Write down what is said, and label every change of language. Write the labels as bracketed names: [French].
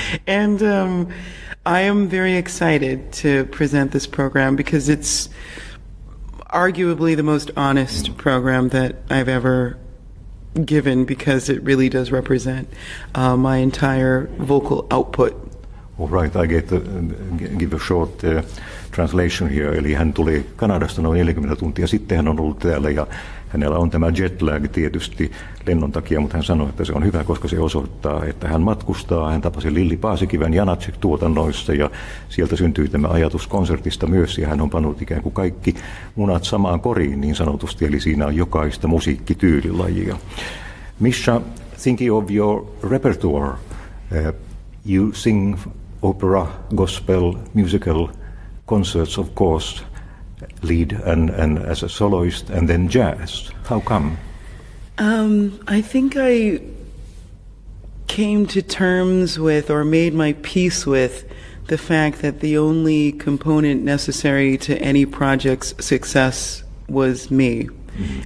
[English] And I am very excited to present this program because it's arguably the most honest program that I've ever given, because it really does represent my entire vocal output. All right, I give a short translation here. [Finnish] Eli hän tuli Kanadasta noin 40 tuntia sitten, hän on ollut täällä ja hänellä on tämä jet lag tietysti lennon takia, mutta hän sanoi, että se on hyvä, koska se osoittaa, että hän matkustaa. Hän tapasi Lilli Paasikiven Janáček-tuotannoissa ja sieltä syntyi tämä ajatus konsertista myös ja hän on pannut ikään kuin kaikki munat samaan koriin niin sanotusti, eli siinä on jokaista musiikkityylilajia. [English] Measha, thinking of your repertoire, you sing opera, gospel, musical concerts, of course, lead and as a soloist, and then jazz. How come? I think I came to terms with, or made my peace with, the fact that the only component necessary to any project's success was me. Mm-hmm.